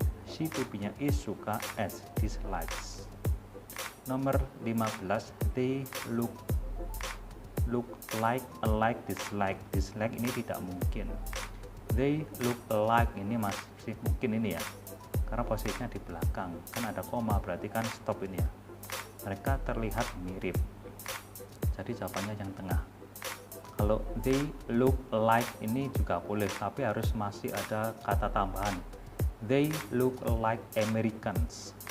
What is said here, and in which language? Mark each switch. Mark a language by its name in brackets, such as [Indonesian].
[Indonesian] She to be-nya is suka, s dislikes. Nomor 15, [English] they look like, alike, dislike. [Indonesian] Dislike ini tidak mungkin. [English] They look alike [Indonesian] ini masih mungkin ini ya, karena posisinya di belakang, kan ada koma, berarti kan stop ini ya. Mereka terlihat mirip, jadi jawabannya yang tengah. Kalau [English] they look like [Indonesian] ini juga boleh, tapi harus masih ada kata tambahan. [English] They look like Americans.